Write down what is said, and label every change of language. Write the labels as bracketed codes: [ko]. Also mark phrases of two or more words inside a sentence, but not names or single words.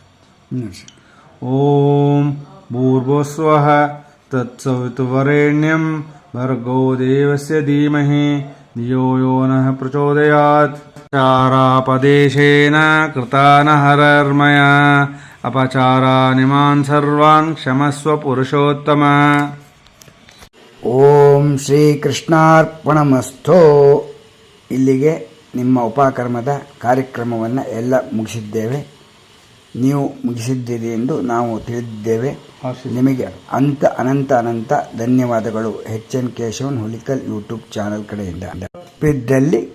[sa] ಓಂ ಭೂರ್ಭುವಸ್ವಃ ತತ್ಸವಿತುರ್ವರೆಣ್ಯಂ ಭರ್ಗೋ ದೇವಸ್ಯ ಧೀಮಹಿ ಧಿಯೋ ಯೋ ನಃ ಪ್ರಚೋದಯಾತ್. ಅಪಚಾರಾಪದೇಶೇನ ಕೃತಾನ ಹರರ್ಮಯ ಅಪಚಾರಾನಿಮಾನ್ ಸರ್ವಾನ್ ಕ್ಷಮಸ್ವ ಪುರುಷೋತ್ತಮ. ಓಂ ಶ್ರೀ ಕೃಷ್ಣಾರ್ಪಣಮಸ್ತೋ. [kn] ಇಲ್ಲಿಗೆ ನಿಮ್ಮ ಉಪಕರ್ಮದ ಕಾರ್ಯಕ್ರಮವನ್ನು ಎಲ್ಲ ಮುಗಿಸಿದ್ದೇವೆ. ನೀವು ಮುಗಿಸಿದ್ದೀರಿ ಎಂದು ನಾವು ತಿಳಿದಿದ್ದೇವೆ. ನಿಮಗೆ ಅನಂತ ಧನ್ಯವಾದಗಳು. HN ಕೇಶವನ್ ಹುಲಿಕಲ್ ಯೂಟ್ಯೂಬ್ ಚಾನಲ್ ಕಡೆಯಿಂದ.